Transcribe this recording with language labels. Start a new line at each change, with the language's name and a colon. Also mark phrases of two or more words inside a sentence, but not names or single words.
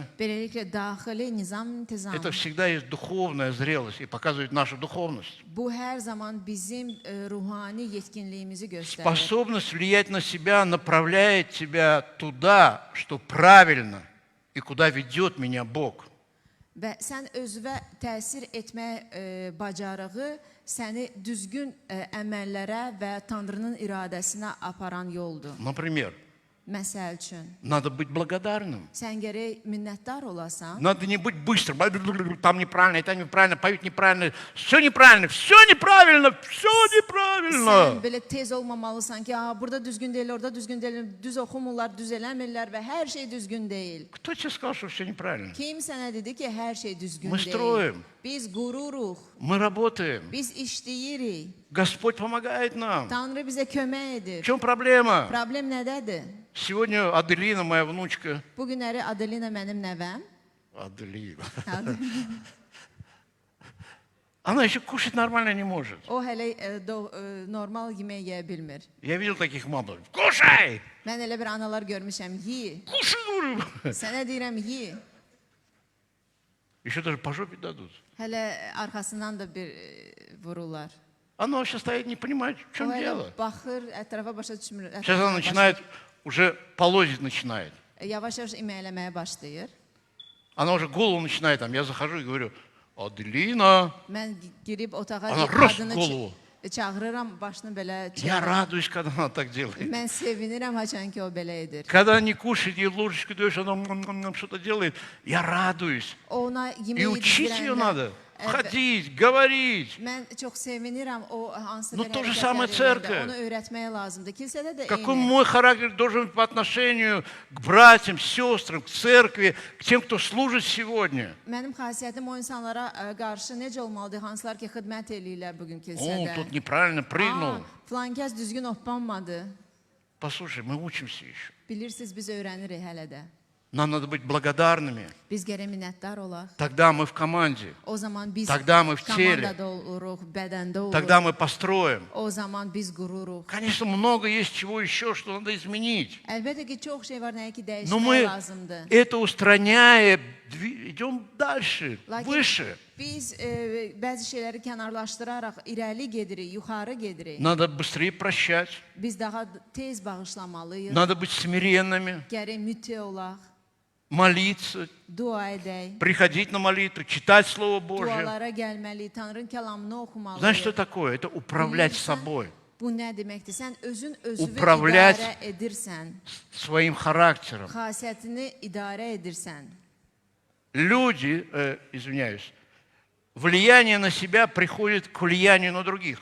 Azerbaijani: Beləliklə, daxili nizam, intizam.
Russian: это всегда есть духовная зрелость и показывает нашу духовность.
Azerbaijani: Bu hər zaman bizim ruhani yetkinliyimizi göstərir.
Russian: Способность влиять на себя направляет тебя туда, что правильно и куда ведет меня Бог.
Azerbaijani: Və sən özünə təsir etmə bacarığı səni düzgün əməllərə və Tanrının iradəsinə aparan yoldur.
Russian: Например,
Azerbaijani: Məsəl üçün,
Russian: Надо быть благодарным.
Azerbaijani: sən gərək minnətdar olasan.
Russian: Надо не быть быстрым. Там неправильно, там неправильно, поют неправильно. Все неправильно, все неправильно, все
Azerbaijani: Sən
Russian: неправильно.
Azerbaijani: belə tez olmamalısan ki, burada düzgün deyil, orada düzgün deyil, düz oxumurlar, düz eləmirlər və hər şey düzgün deyil.
Russian: Кто тебе сказал, что все неправильно?
Azerbaijani: Kim sənə dedi ki, hər şey düzgün
Russian: Мы
Azerbaijani: deyil?
Russian: строим,
Azerbaijani: Biz qururuq,
Russian: мы работаем.
Azerbaijani: biz işləyirik.
Russian: Господь помогает нам.
Azerbaijani: Tanrı bizə kömək
Russian: В
Azerbaijani: edir.
Russian: чем проблема?
Azerbaijani: Problem nədədir?
Russian: Сегодня Аделина, моя внучка.
Azerbaijani: Bu günləri Adelina mənim nəvəm.
Russian: Аделина. Она еще кушать нормально не может. O hələ normal yemək yeyə bilmir. Я видел таких мам. Кушай!
Azerbaijani: Mən elə bir analar görmüşəm, yi.
Russian: Кушай, говорю.
Azerbaijani: Sənə deyirəm, yi.
Russian: Еще даже по жопе дадут.
Azerbaijani: Hələ arxasından da bir vururlar.
Russian: Она вообще стоит, не понимает, в
Azerbaijani: O
Russian: чем
Azerbaijani: hələ
Russian: дело.
Azerbaijani: baxır, ətrafa başa düşmür.
Russian: Сейчас она начинает, уже полозить начинает.
Azerbaijani: Yavaş-yavaş iməkləməyə başlayır.
Russian: Она уже голову начинает, там, я захожу и говорю, Аделина,
Azerbaijani: Mən girib otağa Ana, bir rus qadını qolu. çağırıram, başını belə
Russian: я
Azerbaijani: çevirir.
Russian: радуюсь, когда она так делает.
Azerbaijani: Mən sevinirəm haçan ki o belə edir.
Russian: Когда она не кушает, ей ложечку даешь, она что-то делает, я радуюсь.
Azerbaijani: O ona
Russian: И
Azerbaijani: yemək
Russian: учить ее
Azerbaijani: yedirəndə
Russian: надо, ходить, говорить.
Azerbaijani: mən çox sevinirəm o hansı
Russian: Ну,
Azerbaijani: bir
Russian: то же
Azerbaijani: hərəkətlər
Russian: самое
Azerbaijani: edəndə.
Russian: церковь.
Azerbaijani: Onu öyrətməyə lazımdır. Kilsədə də
Russian: Какой
Azerbaijani: eyni.
Russian: мой характер должен быть по отношению к братьям, сестрам, к церкви, к тем, кто служит сегодня.
Azerbaijani: Mənim xasiyyətim o insanlara qarşı necə olmalıdır? Hansılar ki xidmət eləyirlər bugün
Russian: О,
Azerbaijani: kilsədə.
Russian: тут неправильно прыгнул.
Azerbaijani: Filan kəs düzgün hoppanmadı.
Russian: Послушай, мы учимся еще.
Azerbaijani: Bilirsiniz, biz öyrənirik hələ də.
Russian: Нам надо быть благодарными.
Azerbaijani: Biz gərək minnətdar olaq.
Russian: Тогда мы в команде.
Azerbaijani: O zaman biz
Russian: Тогда мы в теле.
Azerbaijani: komandada oluruq, bədəndə oluruq.
Russian: Тогда мы построим.
Azerbaijani: O zaman biz qururuq.
Russian: Конечно, много есть чего еще, что надо изменить.
Azerbaijani: Əlbəttə ki, çox şey var, nəyə ki
Russian: Но
Azerbaijani: dəyişmək
Russian: мы,
Azerbaijani: lazımdır.
Russian: это устраняя, идем дальше,
Azerbaijani: Lakin
Russian: выше.
Azerbaijani: biz bəzi şeyləri kənarlaşdıraraq irəli gedirik, yuxarı gedirik.
Russian: Надо быстрее прощать.
Azerbaijani: Biz daha tez bağışlamalıyıq.
Russian: Надо быть смиренными,
Azerbaijani: Gərək mütə olaq,
Russian: молиться,
Azerbaijani: dua edək.
Russian: приходить на молитву, читать Слово Божье.
Azerbaijani: Dualara gəlməliyik, Tanrının kəlamını oxumalıyıq.
Russian: Знаешь, что такое? Это управлять
Azerbaijani: Bilirsən,
Russian: собой,
Azerbaijani: Bu nə deməkdir? Sən özünü
Russian: Upravlять
Azerbaijani: idarə edirsən,
Russian: своим характером.
Azerbaijani: xasiyyətini idarə edirsən.
Russian: Люди, извиняюсь, влияние на себя приходит к влиянию на других.